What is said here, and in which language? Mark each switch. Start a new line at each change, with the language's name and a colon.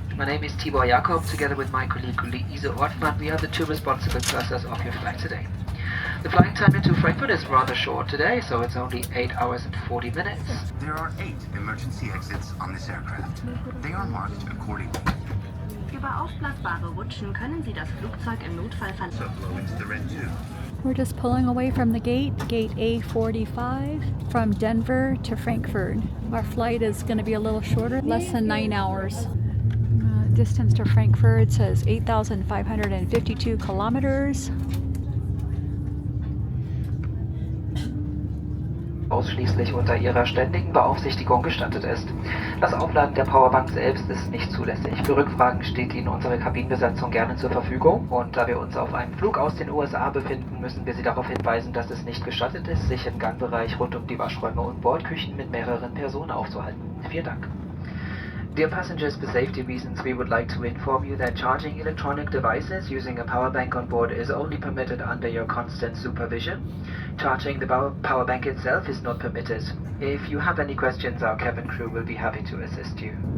English: My name is Tibor Jakob. Together with my colleague Lise Ortmann, we are the two responsible clusters of your flight today. The flying time into Frankfurt is rather short today, so it's only 8 hours and 40 minutes. There are 8 emergency exits on this aircraft. They are marked accordingly.
German: Über aufblasbare Rutschen können Sie das Flugzeug im Notfall verlassen.
English: So blow into the red tube. We're just pulling away from the gate A45, from Denver to Frankfurt. Our flight is going to be a little shorter, less than 9 hours. Distance to Frankfurt says 8,552 kilometers.
German: Ausschließlich unter ihrer ständigen Beaufsichtigung gestattet ist. Das Aufladen der Powerbank selbst ist nicht zulässig. Für Rückfragen steht Ihnen unsere Kabinenbesatzung gerne zur Verfügung, und da wir uns auf einem Flug aus den USA befinden, müssen wir Sie darauf hinweisen, dass es nicht gestattet ist, sich im Gangbereich rund um die Waschräume und Bordküchen mit mehreren Personen aufzuhalten. Vielen Dank.
English: Dear passengers, for safety reasons, we would like to inform you that charging electronic devices using a power bank on board is only permitted under your constant supervision. Charging the power bank itself is not permitted. If you have any questions, our cabin crew will be happy to assist you.